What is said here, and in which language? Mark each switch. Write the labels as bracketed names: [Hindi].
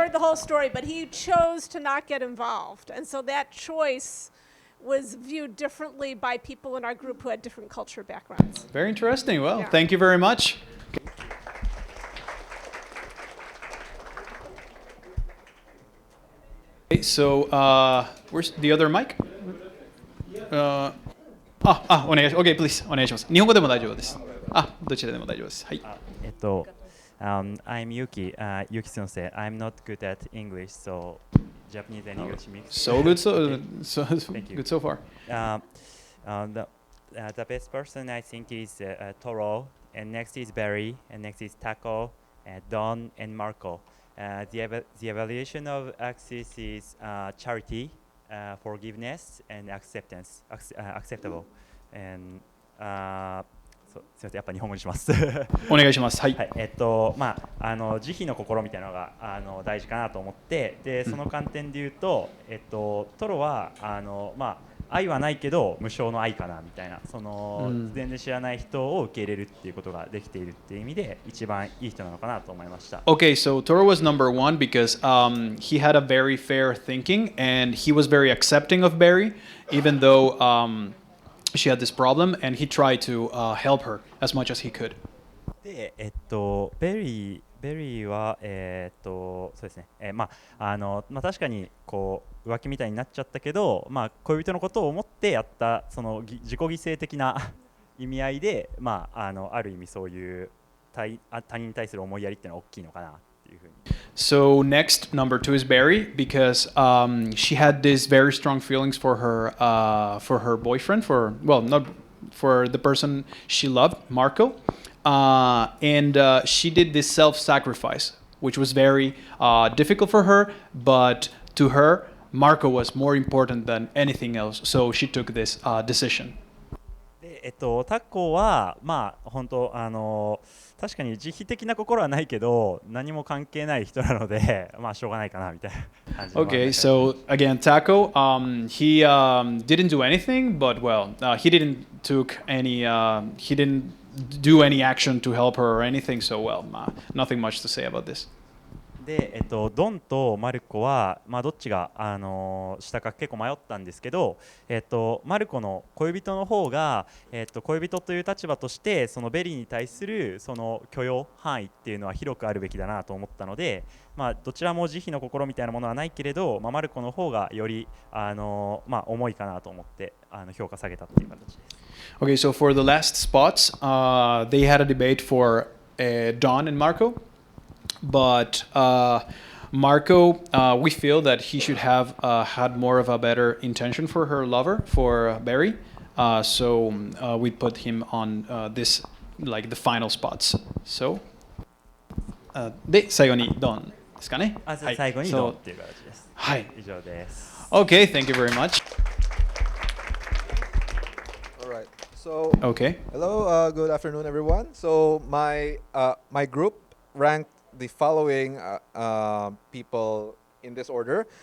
[English] heard the whole story, but he chose to not get involved. And so that choice was viewed differently by people in our group who had different culture backgrounds. Very interesting. Well, Yeah. thank you very much. Okay, so where's the other mic? [Japanese] お願いします。 [English] Okay, please [Japanese] お願いします。日本語でも大丈夫です。どちらでも大丈夫です。はい。 [English] I'm Yuki. Yuki sensei. I'm not good at English, so Japanese and English mix. So good, so Thank you. good so far. The best person I think is Toro, and next is Barry, and next is Taco, Don, and Marco. The evaluation of Axis is charity, forgiveness, and acceptance, acceptable. [Japanese] And すみません、やっぱ日本語にします。お願いします。はい。はい、慈悲の心みたいなのが大事かなと思って、でその観点で言うと、トロは愛はないけど無償の愛かなみたいな、全然知らない人を受け入れるっていうことができているっていう意味で一番いい人なのかなと思いました。 [English] Okay, so Toro was number one because he had a very fair thinking and he was very accepting of Barry, even though she had this problem, and he tried to help her as much as he could. [Japanese] で、ベリーは、そうですね、確かにこう浮気みたいになっちゃったけど、恋人のことを思ってやったその自己犠牲的な意味合いで、ある意味そういう他人に対する思いやりっていうのは大きいのかなっていうふうに。 [English] So next, number two is Barry because she had these very strong feelings for her boyfriend, not for the person she loved, Marco, and she did this self-sacrifice, which was very difficult for her, but to her, Marco was more important than anything else, so she took this decision. [Japanese] で、タコは本当確かに慈悲的な心はないけど何も関係ない人なのでしょうがないかなみたいな感じ。 [English] Okay, so again, Taco, he didn't do anything, but he didn't do any action to help her or anything, so nothing much to say about this. [Japanese] で、ドンとマルコは、どっちが、したか結構迷ったんですけど、マルコの恋人の方が、恋人という立場としてそのベリーに対するその許容範囲っていうのは広くあるべきだなと思ったので、どちらも慈悲の心みたいなものはないけれど、マルコの方がより、重いかなと思って評価下げたっていう形です。 [English] Okay, so for the last spots, they had a debate for Don and Marco. But Marco, we feel that he should have had more of a better intention for her lover, for Barry. So we put him on this, like the final spots. [Japanese] So, で、最後にドンですかね。あ、はい。最後に [English] So- [Japanese] ドンっていう形です。はい。以上です。 [English] Okay, thank you very much. All right. So, Okay. hello, good afternoon, everyone. So, my group ranked the following people in this order.